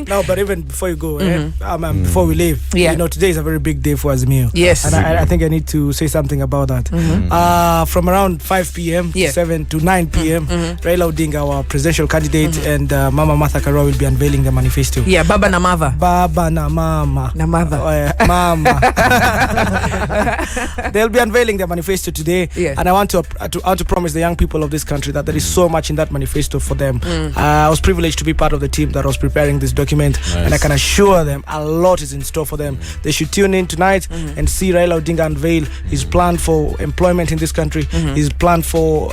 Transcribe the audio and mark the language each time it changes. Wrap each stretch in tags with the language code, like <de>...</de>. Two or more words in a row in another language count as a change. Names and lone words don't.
<en>No, but even before you go, before we leave, yeah. You know, today is a very big day for Azimio. Yes. And I think I need to say something about that. From around 5 p.m., 7 to 9 p.m., Raila Odinga, our presidential candidate, and Mama Martha Karua will be unveiling the manifesto. Yeah,</en> <sw>Baba na Mava. Baba na Mama. Na Mava. Mama.</sw> <en>They'll be unveiling their manifesto today. Yeah. And I want to promise the young people of this country that there is so much in that manifesto for them. I was privileged to be part of the team that was preparing this document. Nice. And I can assure them a lot is in store for them. They should tune in tonight and see Raila Odinga unveil his plan for employment in this country, his plan for...</en>